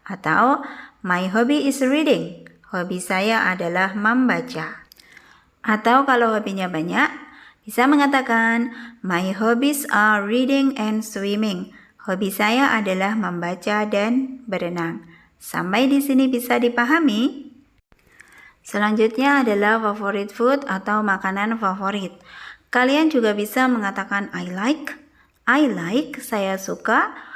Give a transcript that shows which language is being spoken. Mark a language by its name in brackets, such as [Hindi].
[Indonesian] Atau, [English] my hobby is reading, [Indonesian] hobi saya adalah membaca. Atau kalau hobinya banyak, bisa mengatakan, [English] my hobbies are reading and swimming. [Indonesian] Hobi saya adalah membaca dan berenang. Sampai di sini bisa dipahami? Selanjutnya adalah favorite food atau makanan favorit. Kalian juga bisa mengatakan [English] I like, [Indonesian] saya suka.